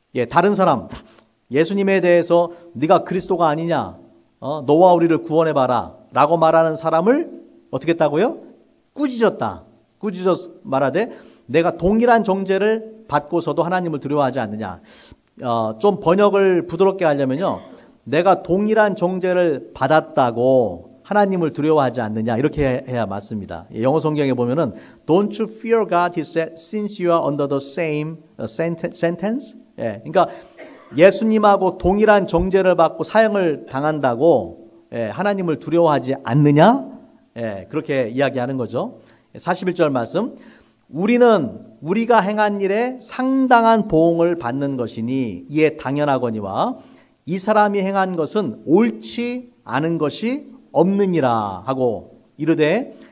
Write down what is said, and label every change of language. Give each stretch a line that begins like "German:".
Korean: 다른 사람 예수님에 대해서 네가 그리스도가 아니냐, 너와 우리를 구원해봐라 라고 말하는 사람을 어떻게 했다고요? 꾸짖었다. 꾸짖어 말하되 내가 동일한 정죄를 받고서도 하나님을 두려워하지 않느냐. 좀 번역을 부드럽게 하려면요, 내가 동일한 정죄를 받았다고 하나님을 두려워하지 않느냐, 이렇게 해야 맞습니다. 영어 성경에 보면은
English: Don't you fear God, he said, since you are under the same sentence.
Korean: 그러니까 예수님하고 동일한 정죄를 받고 사형을 당한다고 하나님을 두려워하지 않느냐? 그렇게 이야기하는 거죠. 41절 말씀. 우리가 행한 일에 상당한 보응을 받는 것이니 이에 당연하거니와 이 사람이 행한 것은 옳지 않은 것이 없느니라 하고 이르되